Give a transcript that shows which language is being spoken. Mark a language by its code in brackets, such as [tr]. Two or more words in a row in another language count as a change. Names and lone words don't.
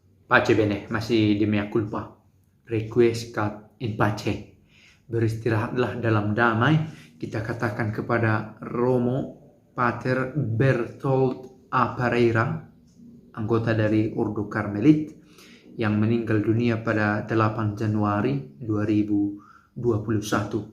[it] Pace bene, [id] masih di [la] mea culpa. Requiescat in pace. [id] Beristirahatlah dalam damai. Kita katakan kepada Romo Pater Bertold A. Pereira, anggota dari Ordo Karmelit, yang meninggal dunia pada 8 Januari 2021.